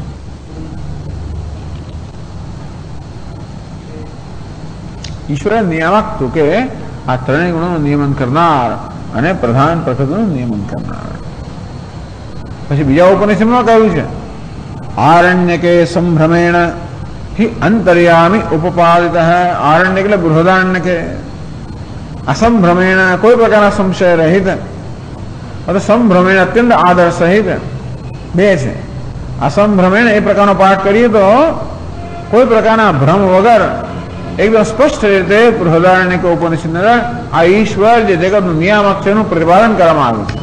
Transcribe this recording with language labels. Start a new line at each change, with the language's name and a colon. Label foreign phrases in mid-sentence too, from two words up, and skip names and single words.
Gujarati: ઈશ્વર નિયામક તું કે આ 3 ગુણોનું નિયમન કરનાર અને પ્રધાન પ્રકૃતિનું નિયમન કરનાર. પછી બીજા ઉપનિષદમાં કહ્યું છે
Sanskrit: आरण्यके संभ्रमेण हि अंतर्यामी उपपादित है.
Gujarati: आरण्य એટલે બૃહદારણ્ય કે અસંભ્રમેણ કોઈ પ્રકારના સંશય રહિત અથવા સંભ્રમેણ અત્યંત આદર સહિત બે છે. અસંભ્રમેણ એ પ્રકારનો પાઠ કરીએ તો કોઈ પ્રકારના ભ્રમ વગર એકદમ સ્પષ્ટ રીતે બૃહદારણ્યક ઉપનિષદ અંદર આ ઈશ્વર જે જગતનું નિયામક છે એનું પ્રતિપાદન કરવામાં આવ્યું છે.